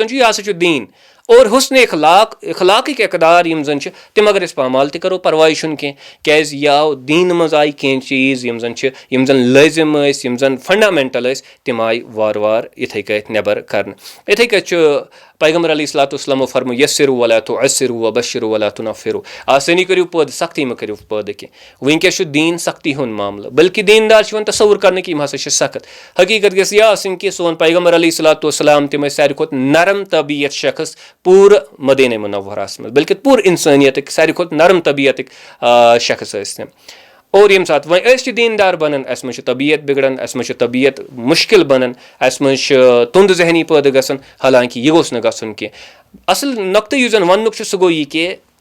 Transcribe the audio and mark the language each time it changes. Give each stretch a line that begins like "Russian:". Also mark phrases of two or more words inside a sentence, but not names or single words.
Kashmiri: زن چھُ یہِ ہسا چھُ دیٖن اور حُسنِ اخلاقٕکۍ اقدار یِم زن چھِ تِم اگر أسۍ پامال تہِ کرو پرواے چھُنہٕ کینٛہہ کیازِ یہِ آو دیٖنہٕ منٛز آیہِ کینٛہہ چیٖز یِم زن چھِ یِم زن لٲزِم ٲسۍ یِم زن فنڈامینٹل ٲسۍ تِم آیہِ وارٕ وارٕ یِتھٕے کٲٹھۍ نٮ۪بر کرنہٕ یِتھٕے کٲٹھۍ چھُ پیغمبر
Arabic: علیہ الصلوۃ والسلامو
Kashmiri: فرموو
Arabic: یسِروا ولا تعسروا وبشروا ولا تنفروا
Kashmiri: آسٲنی کٔرِو پٲدٕ سختی مہ کٔرِو پٲدٕ کینٛہہ وٕنکیٚس چھُ دیٖن سختی ہُنٛد معاملہٕ بلکہِ دیٖندار چھِ یِوان تصوُر کرنہٕ کہِ یِم ہسا چھِ سخت حقیٖقت گژھِ یہِ آسٕنۍ کہِ سون پیغمبر
Arabic: علیہ الصلوۃ والسلام
Kashmiri: تِم ٲسۍ ساروی کھۄتہٕ نرم طبیعت شخص پوٗرٕ مدیٖنہ مُنورہس منٛز بلکہِ پوٗرٕ انسٲنیتٕکۍ ساروی کھۄتہٕ نرم طبیعتٕکۍ شخص ٲسۍ تِم اور ییٚمہِ ساتہٕ وۄنۍ أسۍ چھِ دیٖندار بنان اَسہِ منٛز چھِ طبیعت بِگڑان اَسہِ منٛز چھِ طبیعت مُشکِل بنان اَسہِ منٛز چھِ تُنٛد ذہنی پٲدٕ گژھان حالانکہِ یہِ گوٚژھ نہٕ گژھُن کینٛہہ اصل نۄقطہٕ یُس زن وننُک چھُ سُہ گوٚو یہِ کہِ